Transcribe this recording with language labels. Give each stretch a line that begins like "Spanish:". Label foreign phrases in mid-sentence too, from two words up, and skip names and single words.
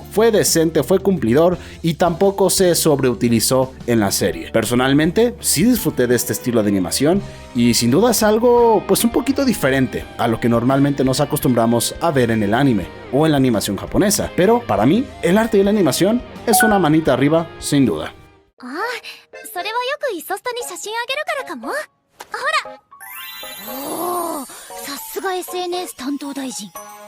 Spanish: Fue decente, fue cumplidor y tampoco se sobreutilizó en la serie. Personalmente sí disfruté de este estilo de animación y sin duda es algo pues un poquito diferente a lo que normalmente nos acostumbramos a ver en el anime o en la animación japonesa, pero para mí el arte y la animación es una manita arriba sin duda.
Japanese: それはよくイソスタに写真あげるからかも。ほら、おお、さすが SNS 担当大臣。